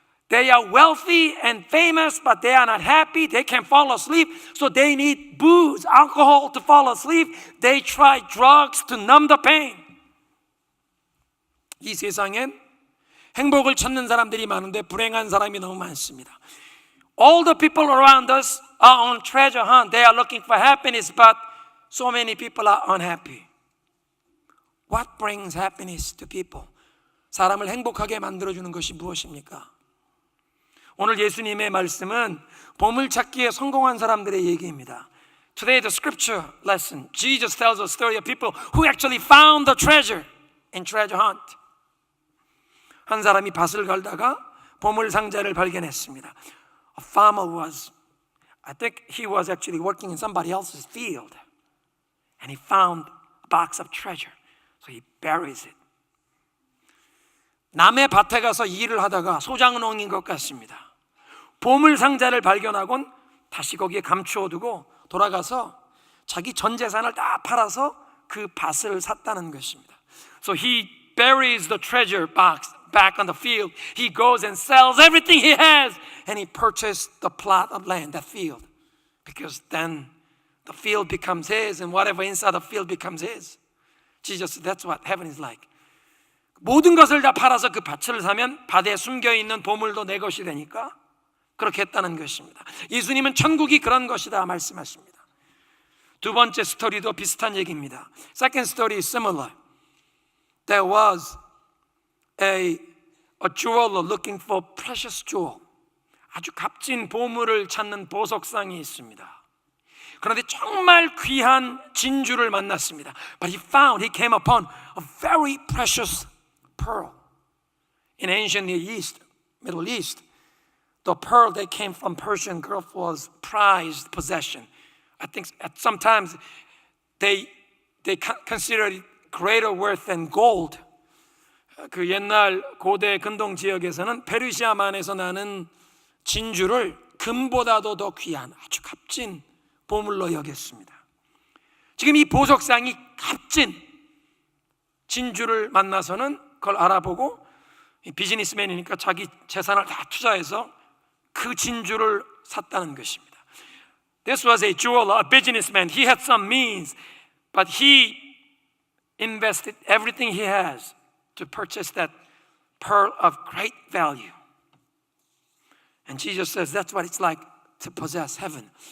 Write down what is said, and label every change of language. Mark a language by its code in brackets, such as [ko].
[en] They are wealthy and famous, but they are not happy. They can't fall asleep, so they need booze, alcohol to fall asleep. They try drugs to numb the pain. [ko] 이 세상엔 행복을 찾는 사람들이 많은데 불행한 사람이 너무 많습니다. [en] All the people around us are on treasure hunt. They are looking for happiness, but so many people are unhappy. What brings happiness to people? [ko] 사람을 행복하게 만들어주는 것이 무엇입니까? 오늘 예수님의 말씀은 보물찾기에 성공한 사람들의 얘기입니다. [en] Today the scripture lesson, Jesus tells a story of people who actually found the treasure in treasure hunt. [ko] 한 사람이 밭을 갈다가 보물 상자를 발견했습니다. [en] A farmer I think he was actually working in somebody else's field. And he found a box of treasure. So he buries it. [ko] 남의 밭에 가서 일을 하다가 소장농인 것 같습니다. 보물 상자를 발견하곤 다시 거기에 감추어두고 돌아가서 자기 전 재산을 다 팔아서 그 밭을 샀다는 것입니다. [en] So he buries the treasure box back on the field. He goes and sells everything he has, and he purchased the plot of land, that field, because then the field becomes his, and whatever inside the field becomes his. Jesus said that's what heaven is like. [ko] 모든 것을 다 팔아서 그 밭을 사면 밭에 숨겨있는 보물도 내 것이 되니까 그렇게 했다는 것입니다. 예수님은 천국이 그런 것이다 말씀하십니다. 두 번째 스토리도 비슷한 얘기입니다. [en] Second story is similar. There was a jeweler looking for precious jewel. [ko] 아주 값진 보물을 찾는 보석상이 있습니다. 그런데 정말 귀한 진주를 만났습니다. [en] But he came upon a very precious pearl. In ancient Near East, Middle East, the pearl that came from Persian Gulf was prized possession. I think sometimes they considered it greater worth than gold. [ko] 그 옛날 고대 근동 지역에서는 페르시아만에서 나는 진주를 금보다도 더 귀한 아주 값진 보물로 여겼습니다. 지금 이 보석상이 값진 진주를 만나서는 그걸 알아보고 비즈니스맨이니까 자기 재산을 다 투자해서 그 진주를 샀다는 것입니다. [en] This was a jeweler, a businessman. He had some means, but he invested everything he has to purchase that pearl of great value. And Jesus says that's what it's like to possess heaven.